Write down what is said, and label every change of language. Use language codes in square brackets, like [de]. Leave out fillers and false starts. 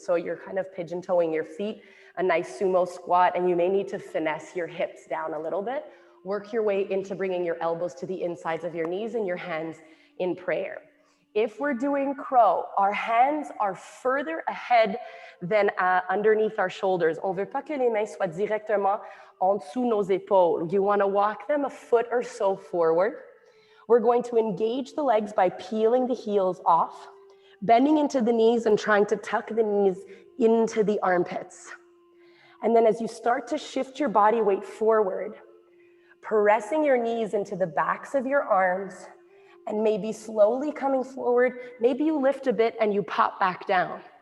[en] So you're kind of pigeon toeing your feet, a nice sumo squat, and you may need to finesse your hips down a little bit. Work your way into bringing your elbows to the insides of your knees and your hands in prayer. If we're doing crow, our hands are further ahead than underneath our shoulders. [fr] On veut pas que les mains soient directement en dessous nos épaules. [en] You want to walk them a foot or so forward. We're going to engage the legs by peeling the heels off, bending into the knees and trying to tuck the knees into the armpits. And then as you start to shift your body weight forward, pressing your knees into the backs of your arms and maybe slowly coming forward, maybe you lift a bit and you pop back down.